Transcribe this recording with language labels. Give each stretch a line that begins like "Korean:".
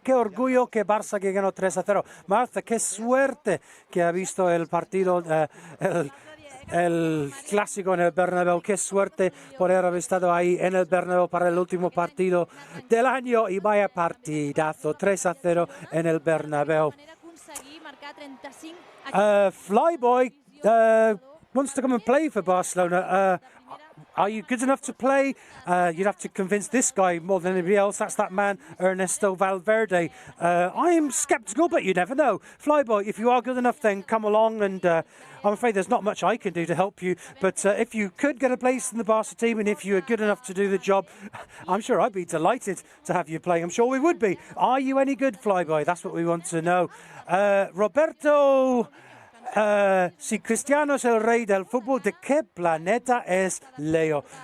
Spanish: Qué orgullo que Barça que ganó 3-0. Marta, qué suerte que ha visto el partido, el clásico en el Bernabéu. Qué suerte por haber estado ahí en el Bernabéu para el último partido del año. Y vaya partidazo, 3-0 en el Bernabéu.
English: Flyboy wants to come and play for Barcelona. Are you good enough to play? You'd have to convince this guy more than anybody else. That's that man, Ernesto Valverde. I am sceptical, but you never know. Flyboy, if you are good enough, then come along. And I'm afraid there's not much I can do to help you. But if you could get a place in the Barca team, and if you are good enough to do the job, I'm sure I'd be delighted to have you play. I'm sure we would be. Are you any good, Flyboy? That's what we want to know.
Spanish: Roberto... si Cristiano es el rey del fútbol, ¿de qué planeta es Leo?